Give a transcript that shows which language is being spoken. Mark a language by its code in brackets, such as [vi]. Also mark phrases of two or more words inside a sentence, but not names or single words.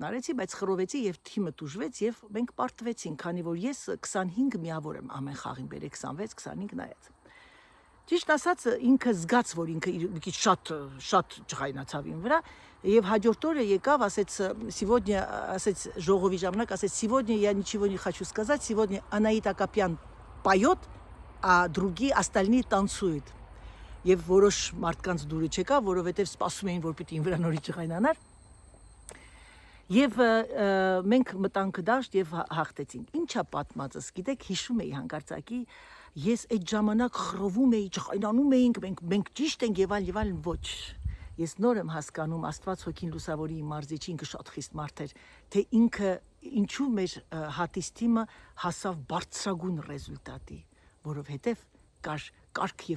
[hy] արեցի, բայց խռովեցի եւ թիմը տուժվեց եւ մենք պարտվեցինք, քանի որ ես 25 միավոր եմ ամեն խաղին բերե 26-25 նայած։ Ճիշտ ասած ինքը զգաց, որ ինքը մի քիչ շատ չխայնացավ ին վրա եւ հաջորդ օրը եկավ, ասեց ժողովի ժամանակ, ասեց [ru] «Сегодня я ничего не хочу сказать, сегодня Анаит Акопян поет, а другие остальные танцуют»։ [hy] Եվ որոշ մարդկանց դուրը չեկավ, որովհետև սպասում էին, որ պիտի ին վրա նորից չխայնանար։ Եվ մենք մտանք դաշտ եւ հաղթեցինք։ Ինչա պատմածս, գիտեք, հիշում էի հանկարծակի, ես այդ ժամանակ խռովում էի, չխայնանում էինք, մենք ճիշտ ենք եւ այլն, ոչ։ Ես նոր եմ հասկանում, Աստված հոգին լուսավորի իմ մարզիչի, ինքը շատ խիստ մարդ էր, թե ինքը ինչու մեր հատիս թիմը հասավ բարձրագույն ռեզուլտատի, որովհետև կար կարգ եւ